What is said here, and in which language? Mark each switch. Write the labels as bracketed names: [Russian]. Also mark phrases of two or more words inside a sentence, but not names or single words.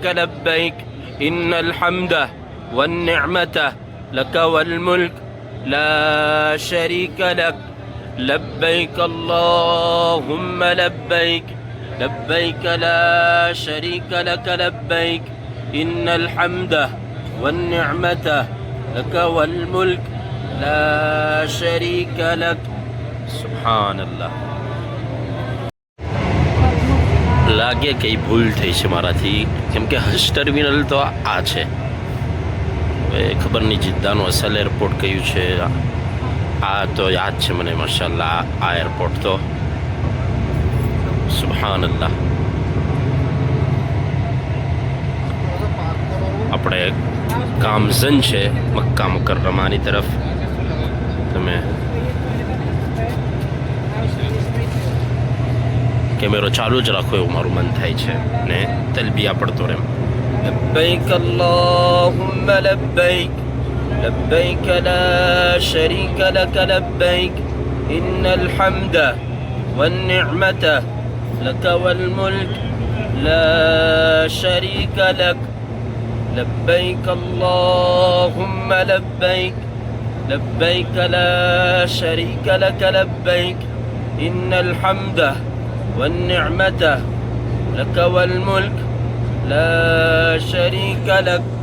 [Arabic] لبيك إن الحمد والنعمة لك والملك لا شريك لك لبيك اللهم لبيك لبيك لا شريك لك لبيك إن الحمد والنعمة لك والملك لا شريك لك سبحان الله [Gujarati] લાગે કઈ ભૂલ થઈ છે મારાથી કેમ કે હજ ટર્મિનલ તો આ છે હવે ખબર નહીં જિદ્દાનું અસલ એરપોર્ટ કયું છે આ તો યાદ છે મને માશાલ્લાહ આ એરપોર્ટ તો [Arabic] سبحان الله [Gujarati] આપણે ગામઝન છે મક્કા મુકર્રમાની તરફ તમે કેમેરો ચાલુ જ રાખો એવું મારું મન થાય છે ને તલબિયા પડતો રહે [Arabic] لبيك اللهم لبيك لبيك لا شريك لك لبيك إن الحمد والنعمة لك والملك لا شريك لك لبيك اللهم لبيك لبيك لا شريك لك لبيك إن الحمد والنعمة لك والملك لا شريك لك